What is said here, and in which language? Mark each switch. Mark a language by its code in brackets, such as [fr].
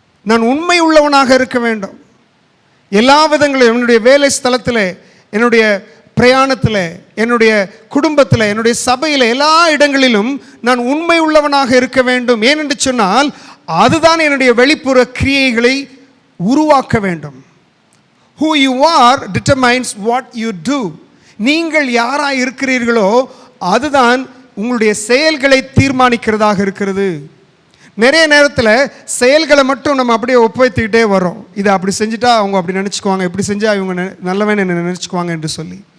[ta] நான் உண்மை உள்ளவனாக இருக்க வேண்டும். எல்லா விதங்களும் என்னுடைய வேலை ஸ்தலத்தில், என்னுடைய பிரயாணத்தில், என்னுடைய குடும்பத்தில், என்னுடைய சபையில், எல்லா இடங்களிலும் நான் உண்மை உள்ளவனாக இருக்க வேண்டும். ஏனென்று சொன்னால் அதுதான் என்னுடைய வெளிப்புற கிரியைகளை உருவாக்க வேண்டும். [en] Who you are determines what you do. [ta] நீங்கள் யாராக இருக்கிறீர்களோ அதுதான் உங்களுடைய செயல்களை தீர்மானிக்கிறதாக இருக்கிறது. நிறைய நேரத்தில் செயல்களை மட்டும் நம்ம அப்படியே ஒப்புவைத்துக்கிட்டே வரோம். இதை அப்படி செஞ்சுட்டா அவங்க அப்படி நினச்சிக்குவாங்க, இப்படி செஞ்சால் இவங்க நல்லவன் என்ன நினச்சிக்குவாங்க என்று சொல்லி.